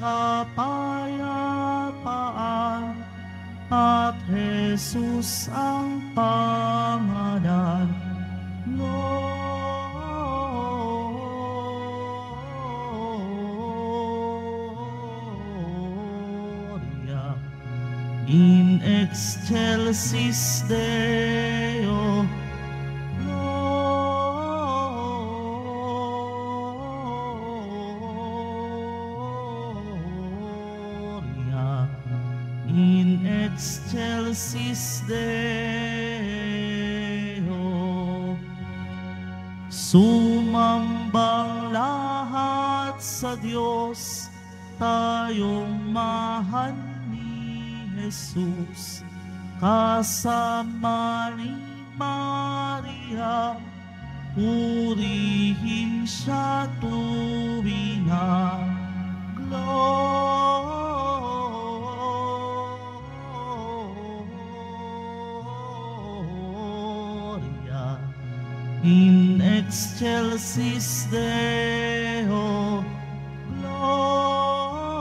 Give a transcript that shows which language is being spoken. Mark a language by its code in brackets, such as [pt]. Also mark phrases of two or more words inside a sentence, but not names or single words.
[tl] kapayapaan, at Jesus ang pangalan. [la] Gloria in excelsis Deo. In excelsis Deo. [tl] Sumambang lahat sa Diyos, tayong mahal ni Jesus, kasama ni Maria, purihin siya tuwina. [la] Gloria in excelsis Deo. Gloria.